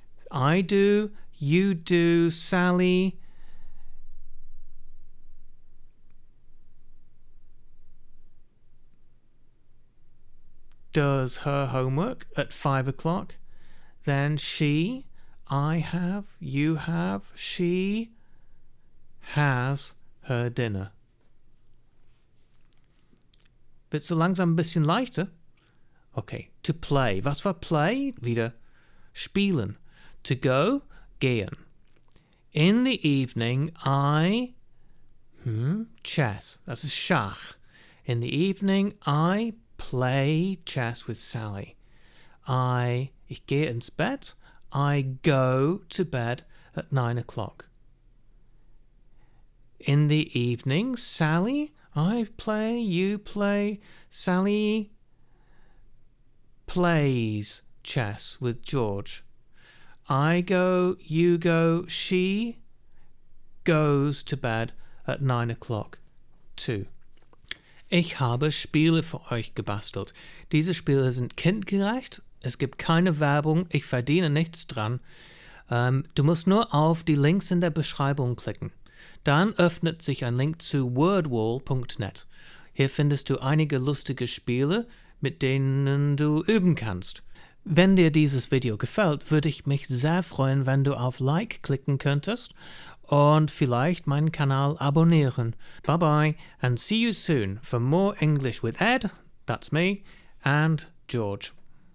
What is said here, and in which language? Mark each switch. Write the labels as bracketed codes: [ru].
[en] I do, you do, Sally does her homework at 5 o'clock. Then she, I have, you have, she has her dinner. [de] Wird so langsam ein bisschen leichter. [en] Okay, to play. [de] Was war play? Wieder spielen. [en] To go, gehen. In the evening, I, chess. [de] Das ist Schach. [en] In the evening, I play chess with Sally. [de] Ich gehe ins Bett. [en] I go to bed at 9 o'clock. In the evening, Sally, I play, you play, Sally plays chess with George. I go, you go, she goes to bed at 9 o'clock too. [de] Ich habe Spiele für euch gebastelt. Diese Spiele sind kindgerecht. Es gibt keine Werbung. Ich verdiene nichts dran. Du musst nur auf die Links in der Beschreibung klicken. Dann öffnet sich ein Link zu wordwall.net. Hier findest du einige lustige Spiele, mit denen du üben kannst. Wenn dir dieses Video gefällt, würde ich mich sehr freuen, wenn du auf Like klicken könntest und vielleicht meinen Kanal abonnieren. [en] Bye bye and see you soon for more English with Ed, that's me, and George.